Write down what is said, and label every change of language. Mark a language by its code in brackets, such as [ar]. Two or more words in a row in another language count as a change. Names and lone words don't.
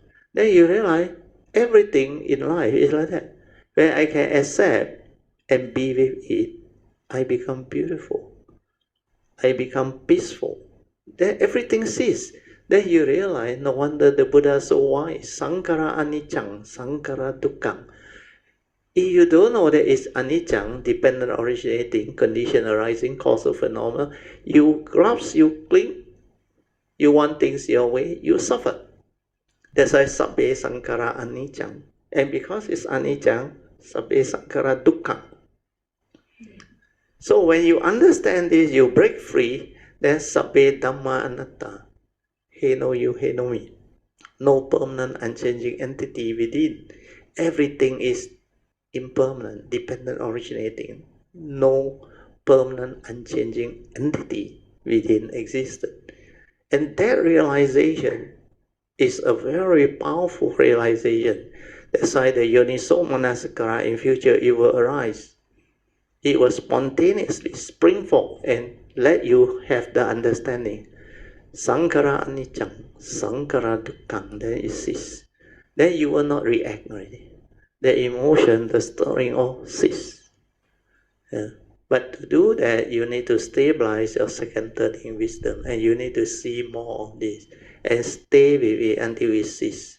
[en] Then you realize everything in life is like that. When I can accept and be with it, I become beautiful. I become peaceful. Then everything ceases. Then you realize, no wonder the Buddha is so wise. [pi] Sankara anicang, sankara dukkang. [en] If you don't know that it's anicang, dependent originating, condition arising, causal phenomena, you grasp, you cling, you want things your way, you suffer. That's why [pi] sabbe sankara anicang. [en] And because it's anicang, [pi] sabbe sankara dukkang. [en] So when you understand this, you break free, then [pi] sabbe dhamma anatta. [en] He no you, he no me. No permanent, unchanging entity within. Everything is impermanent, dependent originating. No permanent, unchanging entity within existence. And that realization is a very powerful realization. That's why the [pi] Yoniso Manasikara [en] in future, it will arise. It will spontaneously spring forth and let you have the understanding. [pi] Sankara anicang, sankara dukkang, [en] then it ceases. Then you will not react already. The emotion, the stirring all cease. But to do that, you need to stabilize your second turning wisdom, and you need to see more of this and stay with it until it ceases.